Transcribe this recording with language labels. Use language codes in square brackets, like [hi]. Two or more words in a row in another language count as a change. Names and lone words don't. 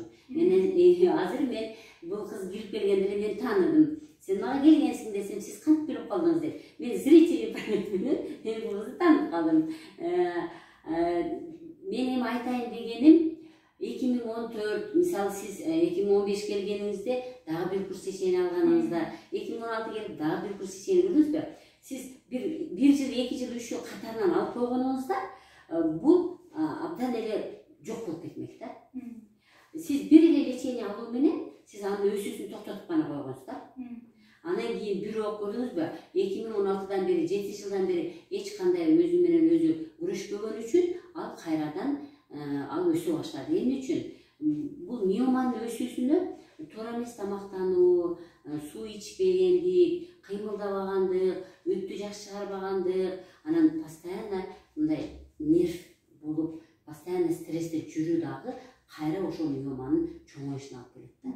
[ky] Азыр мен бул кыз кирип келгенде мен тааныдым. Sen mага келгенсиң десем, siz кантип билип калдыңыз деп. Мен зритель менен бул кызды таанып калдым. Мен эми айтайын дегеним 2014, мисалы siz 2015 келгениңизде дагы bir kurs лечение алганыңызда, 2016 келип дагы bir kurs лечение көрдүңүзбү? Siz bir жыл, 2 жыл, 3 жыл катарынан алып койгонуңузда бул абдан эле жок болуп кетмек да. Siz bir эле лечение алуу менен siz анын өсүүсүн токтотуп гана койгонсуз да. Анан кийин бирок көрдүңүзбү? 2016-дан бери, 7 жылдан бери эч кандай өзү менен өзү күрөшпөгөн үчүн ал кайрадан ал өсө баштады. Эмне үчүн? Бул миоманын өсүүсүнө туура эмес тамактануу, суу ичпегендик, кыймылдабагандык, өттү жакшы чыгарбагандык, анан постоянно мындай нерв болуп, постоянно стрессте жүрүү дагы кайра ошол миоманын чоңоюшуна алып келет да.